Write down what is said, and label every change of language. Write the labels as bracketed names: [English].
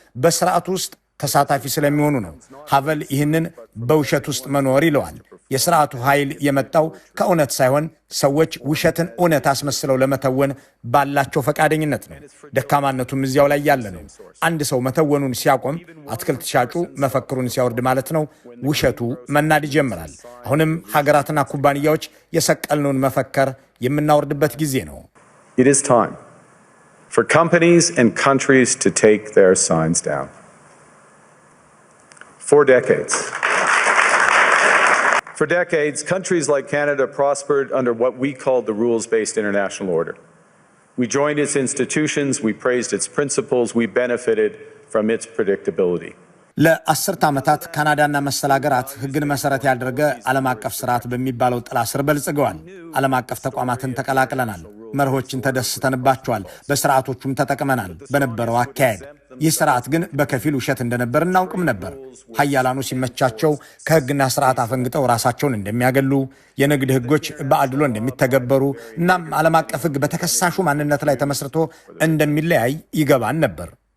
[Amharic] በስርዓቱ ውስጥ ተሳታፊ ስለሚሆኑ ነው። ሃቨል ይህንን በውሸት ውስጥ መኖር ይለዋል። የስርዓቱ ኃይል የመጣው ከእውነት ሳይሆን ሰዎች ውሸትን እውነት አስመስለው ለመተወን ባላቸው ፈቃደኝነት ነው። ደካማነቱም እዚያው ላይ ያለ ነው። አንድ ሰው መተወኑን ሲያቆም፣ አትክልት ሻጩ መፈክሩን ሲያወርድ ማለት ነው፣ ውሸቱ መናድ ይጀምራል። አሁንም ሀገራትና ኩባንያዎች የሰቀልነውን መፈክር የምናወርድበት ጊዜ ነው። [English] It is time for companies and countries to take their signs down. For decades, countries like Canada prospered under what we called the rules-based international order. We joined its institutions, we praised its principles, we benefited from its predictability. [Amharic] ለአስርት ዓመታት ካናዳና መሰል ሀገራት ሕግን መሰረት ያደረገ ዓለም አቀፍ ስርዓት በሚባለው ጥላ ስር በልጽገዋል። ዓለም አቀፍ ተቋማትን ተቀላቅለናል። መርሆችን ተደስተንባቸዋል። በስርዓቶቹም ተጠቅመናል። በነበረው አካሄድ ይህ ስርዓት ግን በከፊል ውሸት እንደነበር እናውቅም ነበር። ሀያላኑ ሲመቻቸው ከህግና ስርዓት አፈንግጠው ራሳቸውን እንደሚያገሉ፣ የንግድ ህጎች በአድሎ እንደሚተገበሩ እናም ዓለም አቀፍ ህግ በተከሳሹ ማንነት ላይ ተመስርቶ እንደሚለያይ ይገባን ነበር።